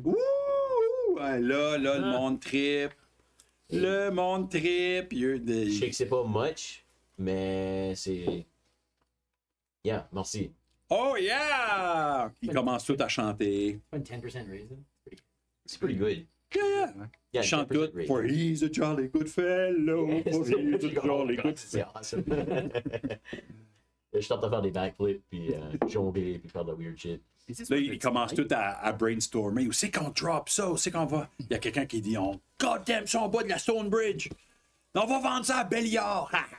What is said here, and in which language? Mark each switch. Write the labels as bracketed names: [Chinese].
[French] Ouh! Ouais, là, le monde trip. Le monde trip. Je sais que c'est pas much, mais c'est. Yeah, merci. [English] Oh yeah! [French] Ils commencent tous à chanter. Une 10% raise. C'est pretty good. [English] Yeah. Yeah, [French] Ils chantent 10% tous. [English] raise. For he's a jolly good fellow. For he's a jolly good [French] C'est awesome. Je tente de faire des backflips, puis jongler, puis faire de weird shit. Là, ils commencent tous à brainstormer. Où c'est qu'on drop ça? Où c'est qu'on va? Il y a quelqu'un qui dit on God damn ça en bas de la Stonebridge. On va vendre ça à Béliard.